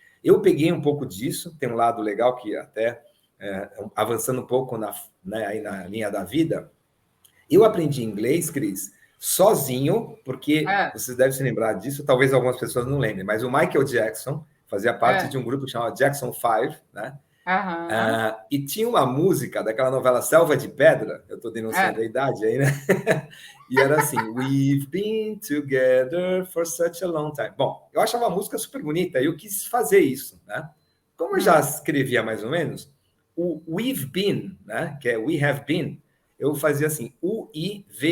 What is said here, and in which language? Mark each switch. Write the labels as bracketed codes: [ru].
[pt] Eu peguei um pouco disso, tem um lado legal que até avançando um pouco né, aí na linha da vida, eu aprendi inglês, Cris, sozinho, porque É, você deve se lembrar disso, talvez algumas pessoas não lembrem, mas o Michael Jackson fazia parte é, de um grupo que chamava Jackson 5, né? aham, E tinha uma música daquela novela Selva de Pedra, eu estou denunciando a é, idade aí, né? E era assim, [en] We've been together for such a long time. [pt] Bom, eu achava a música super bonita e eu quis fazer isso, né? Como eu já hum, escrevia mais ou menos, o We've been, né? Que é We have been, eu fazia assim, U-I-V-I-B-I-N.